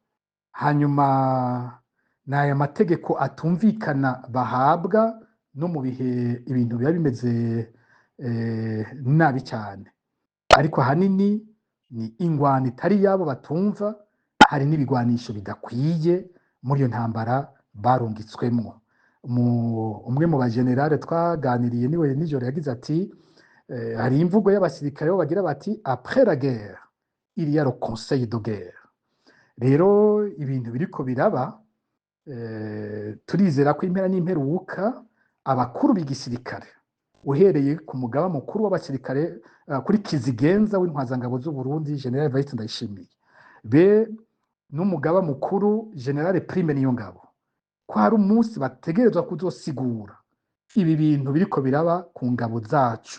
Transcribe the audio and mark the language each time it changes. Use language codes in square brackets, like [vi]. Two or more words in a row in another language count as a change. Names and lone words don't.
[rn] Hanyuma n'aya mategeko atumvikana bahabwa no mu bihe ibintu biba bimeze nabi cyane, ariko ahanini ni ingwano itari yabo batumva, hari n'ibigwanisho bidakwiye muri iyo ntambara barungitswemwo. Umwe mu bagenerale twaganiriye niwe nijoro yagize ati hari imvugo y'abasirikare bo bagira bati [fr] après la guerre il y a le conseil de guerre. [rn] Rero ibintu biriko biraba, turizera ko impera n'imperuka abakuru b'igisirikare uhereye ku mugaba mukuru w'abasirikare kuri Kizigenza w'intwazangabo z'u Burundi General Evariste Ndayishimiye, be n'umugaba mukuru General Prime Niyongabo, ko hari umunsi bategerezwa kuzosigura ibi bintu biriko biraba ku ngabo zacu.